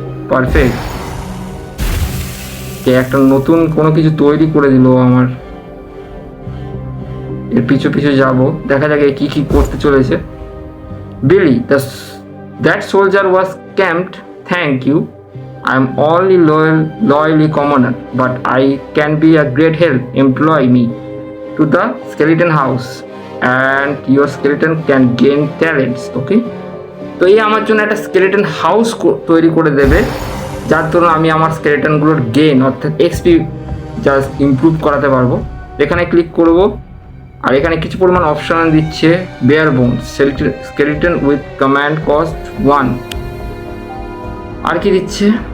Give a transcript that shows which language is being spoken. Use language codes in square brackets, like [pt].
[bn] Perfect, একটা নতুন কোনো কিছু তৈরি করে দিল আমার। এর পিছু পিছু যাব, দেখা যাক কি কি করতে চলেছে। বিলি, [en] That soldier was camped, thank you. I am only loyally commoner, but I can be a great help. Employ me to the skeleton house, and your skeleton can gain talents. Okay? [bn] তো এই আমার জন্য একটা স্কেলেটন হাউস তৈরি করে দেবে, যার জন্য আমি আমার স্কেলেটনগুলোর গেইন অর্থাৎ এক্সপি জাস্ট ইমপ্রুভ করাতে পারবো। এখানে ক্লিক করব, আর এখানে কিছু পরিমাণ অপশন দিচ্ছে। [en] Bare bones skeleton with command cost 1। [bn] আর কি দিচ্ছে?